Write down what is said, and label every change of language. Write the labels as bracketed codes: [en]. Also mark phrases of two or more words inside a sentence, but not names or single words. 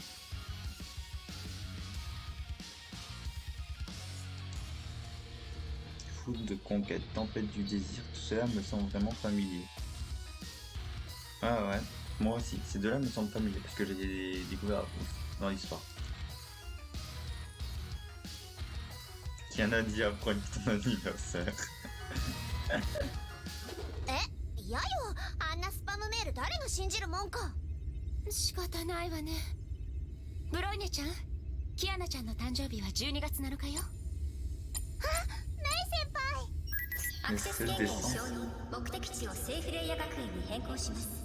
[fr] Foudre de conquête, tempête du désir, tout cela me semble vraiment familier. Ah ouais, moi aussi, ces deux-là me semblent familiers parce que j'ai découvert dans l'histoire. Kiana dit après ton anniversaire. [ja] え、やよ、あんなスパムメール誰が信じるもんか。仕方ないわね。ブロイネちゃん、キアナちゃんの誕生日は12月7日よ。メイ先輩。アクセス権限承認、目的地をセーフレイヤ学園に変更します。